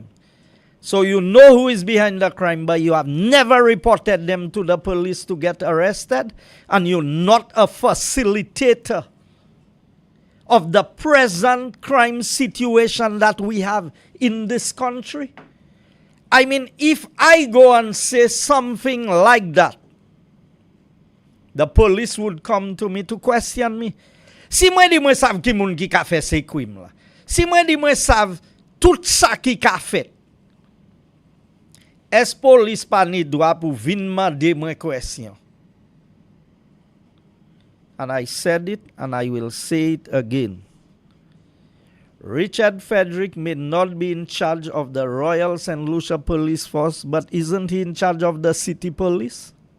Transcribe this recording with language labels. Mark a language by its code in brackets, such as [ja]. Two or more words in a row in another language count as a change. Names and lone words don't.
[en] So you know who is behind the crime, but you have never reported them to the police to get arrested, and you're not a facilitator of the present crime situation that we have in this country. I mean, if I go and say something like that, the police would come to me to question me. [acf] Si mwen di mwen sav ki moun ki ka fe se krim la. Si mwen di mwen sav tout sa ki ka fet. Es police pa ni dwa pou vin mande mwen question. [en] And I said it and I will say it again. Richard Frederick may not be in charge of the Royal St. Lucia Police Force, but isn't he in charge of the city police?